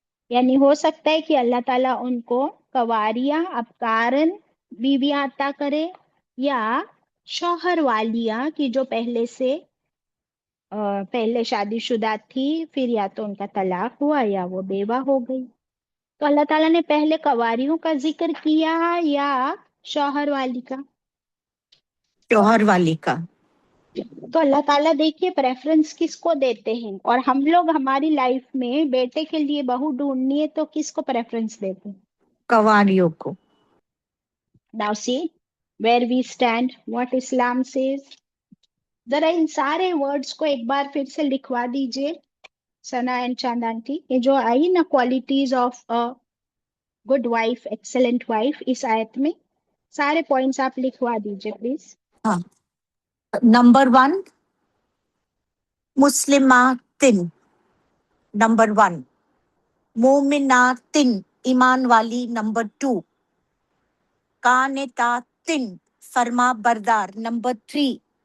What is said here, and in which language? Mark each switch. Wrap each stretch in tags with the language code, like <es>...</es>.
<ur>یعنی ہو سکتا ہے کہ اللہ تعالیٰ ان کو کنواریاں، ابکارن بیویاں عطا کرے، یا شوہر والیاں کی جو پہلے سے پہلے شادی شدہ تھی، پھر یا تو ان کا طلاق ہوا یا وہ بیوہ ہو گئی۔ تو اللہ تعالیٰ نے پہلے کنواریوں کا ذکر کیا یا شوہر والی کا؟ شوہر والی کا۔ تو اللہ تعالیٰ دیکھیے پریفرنس کس کو دیتے ہیں، اور ہم لوگ ہماری لائف میں بیٹے کے لیے بہو ڈھونڈنی ہے تو کس کو پریفرنس دیتے ہیں؟ کنواریوں کو۔</ur> <en>Now see where we stand, what Islam says.</en> <ur>ذرا ان سارے ورڈز کو ایک بار پھر سے لکھوا دیجئے ثنا اینڈ چاند آنٹی، یہ جو آئی نا</ur> <en>qualities of good wife, excellent wife,</en> <ur>اس آیت میں سارے پوائنٹس آپ لکھوا دیجئے پلیز۔ ہاں، نمبر 1 مسلماتن، نمبر 1 مومناتن، ایمان والی، نمبر 2 قانتاتن، فرما بردار، نمبر 3</ur>